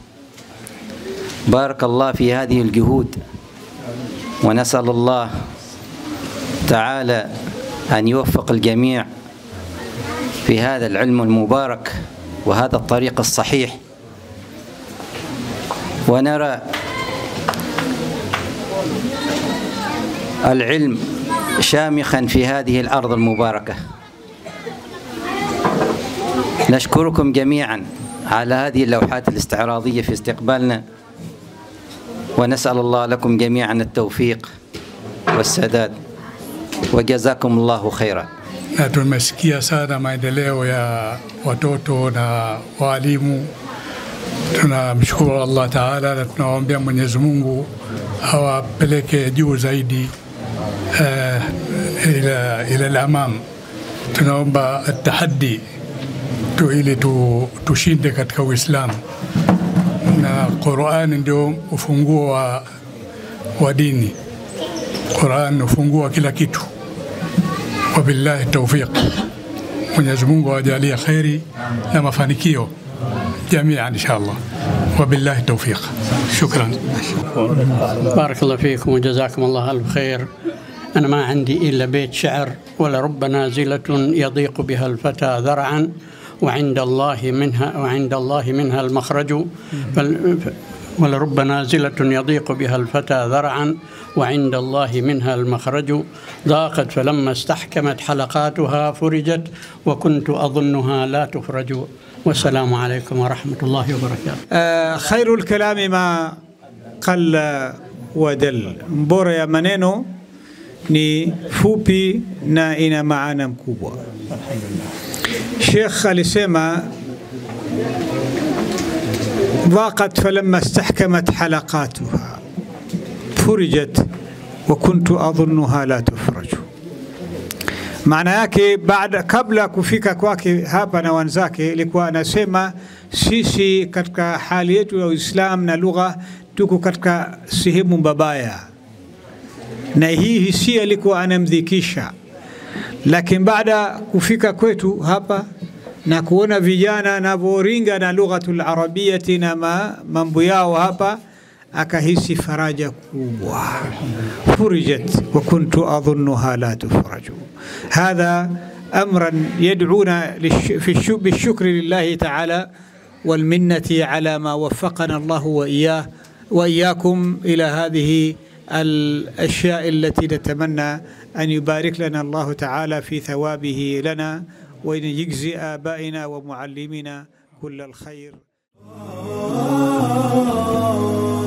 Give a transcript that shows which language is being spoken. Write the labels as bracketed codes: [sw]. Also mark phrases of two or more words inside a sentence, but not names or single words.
[ar] بارك الله في هذه الجهود، ونسأل الله تعالى أن يوفق الجميع في هذا العلم المبارك وهذا الطريق الصحيح، ونرى العلم شامخا في هذه الأرض المباركة. نشكركم جميعا على هذه اللوحات الاستعراضية في استقبالنا، ونسأل الله لكم jami'an التوفيق والسداد وجزاكم الله خيرا. [sw] Na tumesikia sana maendeleo ya watoto na walimu. Tunamshukuru Allah Taala na tunaombea Mwenyezi Mungu awapeleke juu zaidi [ar] إلى الأمام. [sw] Tunaomba atahaddi ili tushinde katika Uislamu, na Qur'an ndio ufunguo wa dini. Qur'an ufunguo kila kitu. [ar] وبالله التوفيق. [sw] Mwenyezi Mungu awajalie khairi na mafanikio [ar] جميعا إن شاء الله. وبالله التوفيق. شكرا. بارك الله فيكم وجزاكم الله ألف خير. أنا ما عندي إلا بيت شعر: ولرب نازلة يضيق بها الفتى ذرعا وعند الله منها المخرج. ولرب نازلة يضيق بها الفتى ذرعا وعند الله منها المخرج. ضاقت فلما استحكمت حلقاتها فرجت وكنت أظنها لا تفرج. والسلام عليكم ورحمة الله وبركاته. خير الكلام ما قل ودل. [sw] Mbora ya maneno ni fupi na ina maana mkubwa. Sheikh alisema [ar] ضاقت فلما استحكمت حلقاتها فرجت وكنت أظنها لا تفرج. [sw] Maana yake kabla kufika kwake hapa na wenzake ilikuwa anasema sisi katika hali yetu ya Uislamu na lugha tuko katika sehemu mbaya, na hii hisia ilikuwa anamdhikisha, lakini baada kufika kwetu hapa na kuona vijana na boringa na [ar] اللغة العربية [sw] na mambo yao hapa, akahisi faraja kubwa. [ar] فرجت وكنت أظنها لا تفرج. هذا أمرا يدعونا بالشكر لله تعالى والمنة على ما وفقنا الله وإياكم إلى هذه الأشياء التي نتمنى أن يبارك لنا الله تعالى في ثوابه لنا وأن يجزي آبائنا ومعلمنا كل الخير.